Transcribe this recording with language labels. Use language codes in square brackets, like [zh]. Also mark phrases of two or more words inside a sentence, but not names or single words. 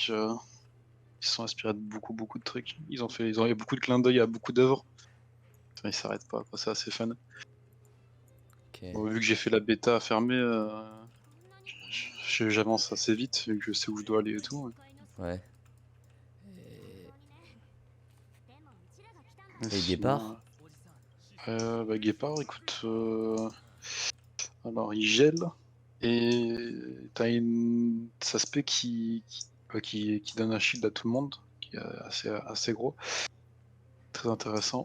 [fr] Ils se sont inspirés de beaucoup de trucs. Ils ont eu beaucoup de clins d'œil à beaucoup d'œuvres. Enfin, ils s'arrêtent pas, quoi. C'est assez fun. Ok. Bon, vu que j'ai fait la bêta fermée, j'avance assez vite, vu que je sais où je dois aller et tout. Ouais. [ja] でもうちらが来たんだ [fr] Mais Et sinon, Guépard? bah, Guépard, écoute, alors il gèle et t'as une Saspé qui donne un shield à tout le monde, qui est assez gros, très intéressant.